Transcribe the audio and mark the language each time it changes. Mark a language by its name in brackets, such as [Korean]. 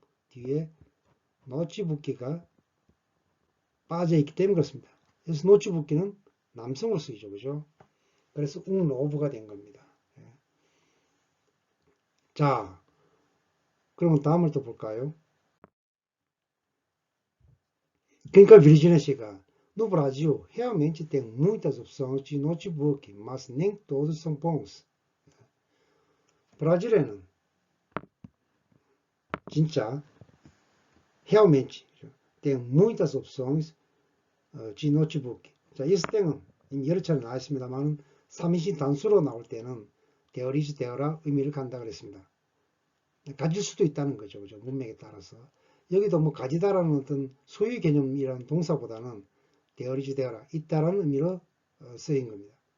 [Korean] 뒤에 노치붓기가 빠져있기 때문에 그렇습니다. 그래서 노치붓기는 남성으로 쓰이죠. 그죠? 그래서 novo가 된 겁니다. 자, 그러면 다음을 또 볼까요? 그러니까 비르지네 씨가 [Portuguese] no Brasil realmente tem muitas opções de notebook, mas nem todos são bons. [Korean] 브라질에는 진짜 [Portuguese] realmente tem muitas opções de notebook. [Korean] 자, 이 땡은 여러 차례 나왔습니다만 3인칭 단수로 나올 때는 되어리지 되어라 의미를 간다 그랬습니다. 가질 수도 있다는 거죠. 그죠? 문맥에 따라서. 여기도 뭐 가지다라는 어떤 소유 개념이라는 동사보다는 되어리지 되어라 있다라는 의미로 쓰인 겁니다.